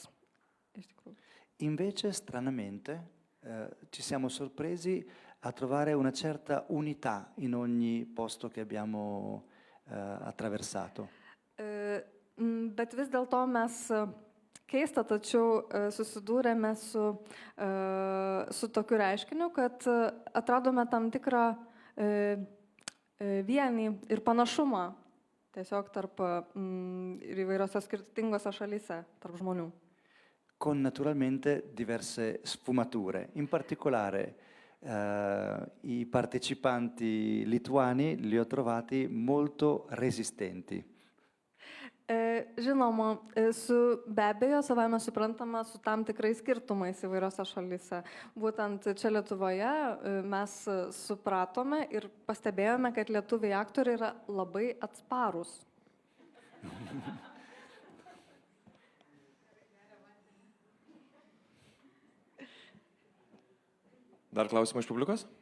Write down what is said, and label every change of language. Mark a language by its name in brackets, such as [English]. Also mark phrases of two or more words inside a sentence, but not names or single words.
[Lithuanian] Iš tikrųjų. [Italian] Invece, stranamente, ci siamo sorpresi a trovare una certa unità in ogni posto che abbiamo attraversato. [Lithuanian] Bet vis dėlto mes keista, tačiau susidūrėme su tokiu reiškiniu, kad atradome tam tikrą vienį ir panašumą tiesiog tarp ir įvairiose skirtingose šalyse, tarp žmonių. [Italian] Con naturalmente diverse sfumature. In particolare i partecipanti lituani li ho trovati molto resistenti. [Lithuanian] Žinoma, be abejo, savame suprantama, su tam tikrais skirtumais įvairiose šalyse. Būtent čia Lietuvoje mes supratome ir pastebėjome, kad lietuviai aktoriai yra labai atsparūs. Dar klausimų iš publikos?